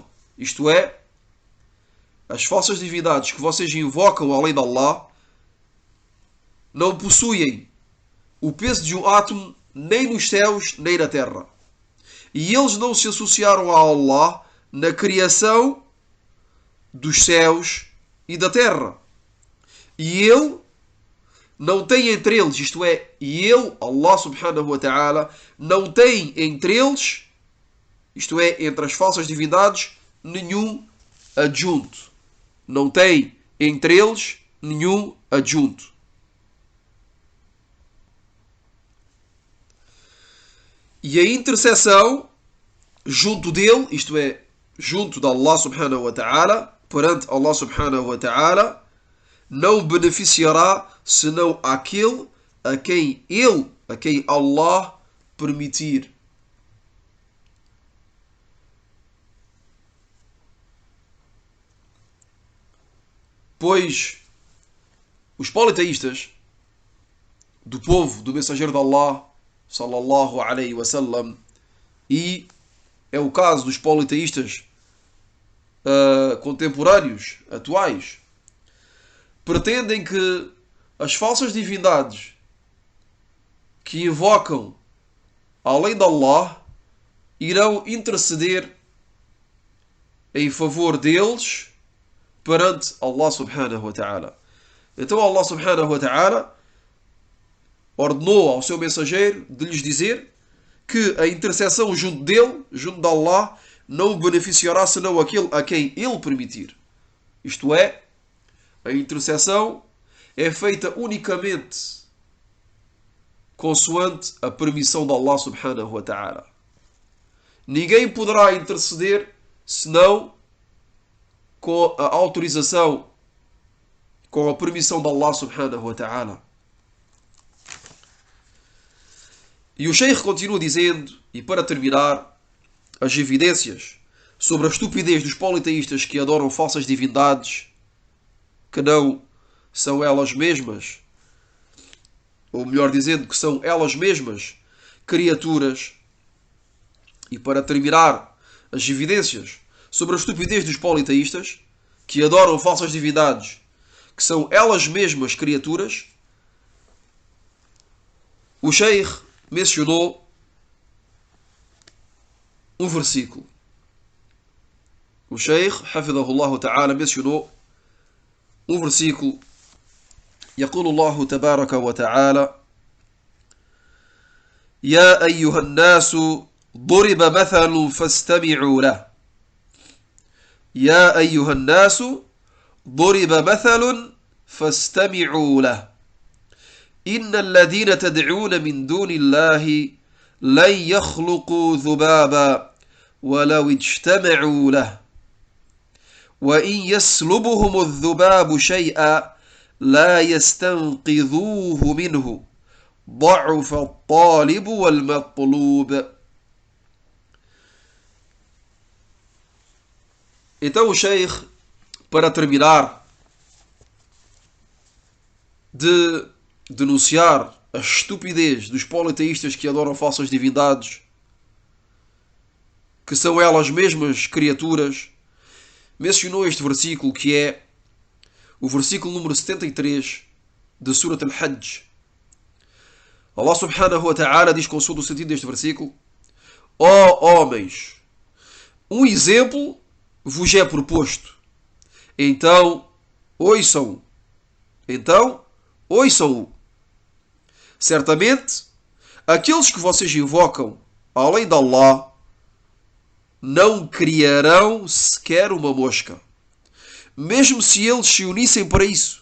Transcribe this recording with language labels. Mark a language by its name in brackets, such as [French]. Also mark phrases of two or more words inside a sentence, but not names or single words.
[Portuguese] Isto é, as falsas divindades que vocês invocam além de Allah não possuem o peso de um átomo, nem nos céus nem na terra. E eles não se associaram a Allah na criação dos céus e da terra. E Ele não tem entre eles, isto é, e Ele, [Arabic] الله سبحانه وتعالى, [Portuguese] não tem entre eles, isto é, entre as falsas divindades, nenhum adjunto. Não tem entre eles nenhum adjunto. E a intercessão junto dele, isto é, junto de [Arabic] الله سبحانه وتعالى, [Portuguese] perante [Arabic] الله سبحانه وتعالى, [Portuguese] não beneficiará senão aquele a quem Allah permitir. Pois os politeístas do povo do mensageiro de [Arabic] الله صلى الله عليه وسلم, [Portuguese] e é o caso dos politeístas contemporâneos, atuais, pretendem que as falsas divindades que invocam além de Allah irão interceder em favor deles perante [Arabic] الله سبحانه وتعالى. [Portuguese] Então [Arabic] الله سبحانه وتعالى [Portuguese] ordenou ao seu mensageiro de lhes dizer que a intercessão junto dele, junto de Allah, não beneficiará senão aquele a quem ele permitir. Isto é, a intercessão é feita unicamente consoante a permissão de [Arabic] الله سبحانه وتعالى. [Portuguese] Ninguém poderá interceder senão com a autorização, com a permissão de [Arabic] الله سبحانه وتعالى. [Portuguese] E o Sheikh continua dizendo, e para terminar, as evidências sobre a estupidez dos politeístas que adoram falsas divindades, que não são elas mesmas, ou melhor dizendo, que são elas mesmas criaturas. E para terminar, as evidências sobre a estupidez dos politeístas que adoram falsas divindades, que são elas mesmas criaturas, o Sheikh mencionou um versículo. O Sheikh, [Arabic] حفظه الله تعالى, [Portuguese] mencionou um versículo. [Arabic] يقول الله تبارك وتعالى: يا أيها الناس ضرب مثل فاستمعوا له. يا أيها الناس ضرب مثل فاستمعوا له. إن الذين تدعون من دون الله لن يخلقوا ذبابا ولو اجتمعوا له وإن يسلبهم الذباب شيئا لا يستنقذوه منه ضعف الطالب والمطلوب. [Portuguese] Então o Sheikh, para terminar de denunciar a estupidez dos politeístas que adoram falsas divindades, que são elas mesmas criaturas, mencionou este versículo, que é o versículo número 73 de Surat Al-Hajj. [Arabic] الله سبحانه وتعالى [Portuguese] diz, consoante o sentido deste versículo: ó homens, um exemplo vos é proposto, então ouçam-o. Certamente, aqueles que vocês invocam além de Allah não criarão sequer uma mosca, mesmo se eles se unissem para isso.